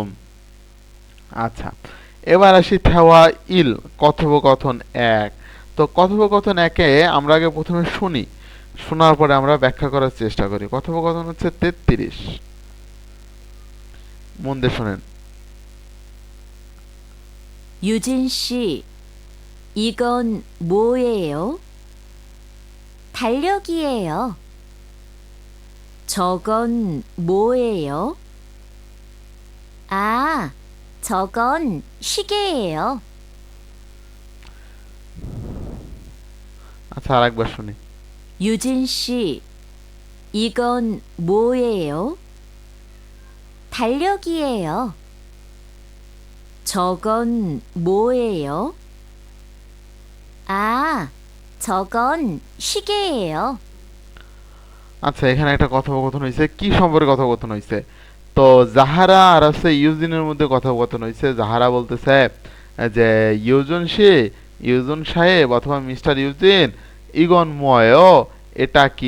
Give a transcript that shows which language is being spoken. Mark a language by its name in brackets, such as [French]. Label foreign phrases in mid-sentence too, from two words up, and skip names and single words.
[Bangla] আচ্ছা, এবার আসি [Korean] 대화 일 [Bangla] কথোপকথন এক। তো কথোপকথন একে আমরা আগে প্রথমে শুনি, শোনার পরে আমরা ব্যাখ্যা করার চেষ্টা করি। কথোপকথন হচ্ছে 33, মন দিয়ে শোনেন। [Korean] 유진 씨, 이건 뭐예요? 달력이에요. 저건 뭐예요? 아, 저건 시계예요. [Bangla] আচ্ছা, আর একবার শুনি। [Korean] 유진 씨, 이건 뭐예요? 달력이에요. 저건 뭐예요? 아, 저건 시계예요. [Bangla] আচ্ছা, এখানে একটা কথোপকথন হয়েছে, কি সম্পর্কে কথোপকথন হয়েছে? তো জাহারা আর হচ্ছে ইউজিনের মধ্যে কথোপকথন হয়েছে। জাহারা বলতেছে যে ইউজন সে, ইউজন সাহেব অথবা মিস্টার ইউজিন, [Korean] 이건 뭐예요, [Bangla] এটা কি?